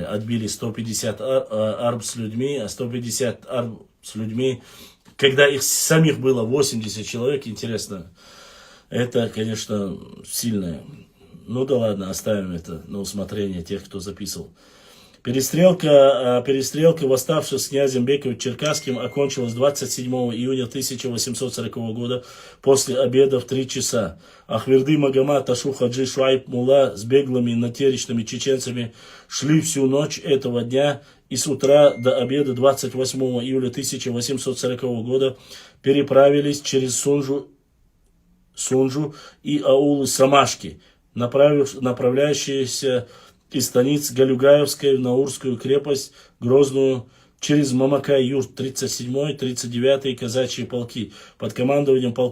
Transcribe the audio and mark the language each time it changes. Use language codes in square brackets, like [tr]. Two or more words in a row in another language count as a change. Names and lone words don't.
[ru] Отбили 150 арб с людьми, а 150 арб с людьми, когда их самих было 80 человек, интересно, это, конечно, сильное. Ну да ладно, оставим это на усмотрение тех, кто записывал. Перестрелка восставших с князем Бековичем-Черкасским окончилась 27 июня 1840 года после обеда в 3 часа. Ахверды Магома, Ташу Хаджи, Шуайб Мулла с беглыми натеричными чеченцами шли всю ночь этого дня и с утра до обеда 28 июля 1840 года переправились через Сунжу и аулы Самашки, направляющиеся из станиц Галюгаевской в Наурскую крепость Грозную через Мамакай-Юрт, 37-й, 39-й казачьи полки под командованием